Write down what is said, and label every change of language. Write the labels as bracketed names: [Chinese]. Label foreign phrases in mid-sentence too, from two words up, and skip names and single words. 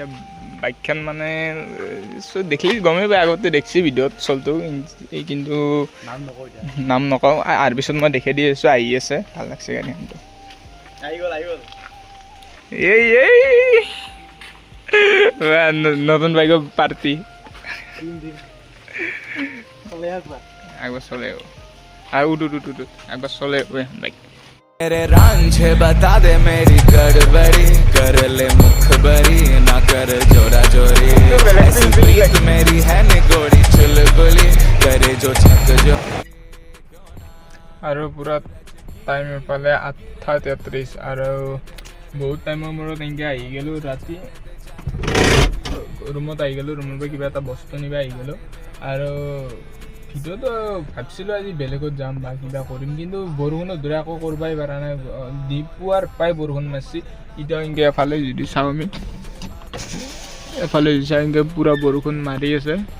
[Assamese] বাইকখন মানে দেখিলে গমেই পাই আগতে দেখছি ভিডিঅ'ত চলটো এই কিন্তু নাম নকওঁ আৰু পিছত মই দেখাই দি আছোঁ আহি আছে ভাল লাগছে গাড়ীখনটো এই নতুন বাইকৰ পাৰ্টি একবাৰ চলে আৰু উঠ একবাৰ চলে বাইক [Hindi] मेरे रांझे बता दे मेरी गड़बड़ी कर ले मुखबरी ना कर जोरा जोरी ऐसी प्रीत मेरी है निगोड़ी चुलबुली करे जो छक जो [Assamese] আৰু পুৰা টাইম পালে 8:33 আৰু বহুত টাইমৰ মূৰত এনেকৈ আহি গ'লোঁ ৰাতি ৰুমত আহি গ'লোঁ ৰুমৰ পৰা কিবা এটা বস্তু নিব আহি গ'লোঁ আৰু ভিডিঅ'টো ভাবিছিলোঁ আজি বেলেগত যাম বা কিবা কৰিম কিন্তু বৰষুণত ধৰি আকৌ কৰিবই পৰা নাই পুৱাৰ প্ৰায় বৰষুণ মাৰিছে এতিয়া এনেকৈ এফালে যদি চাওঁ আমি এফালে যদি চাওঁ এনেকৈ পূৰা বৰষুণ মাৰি আছে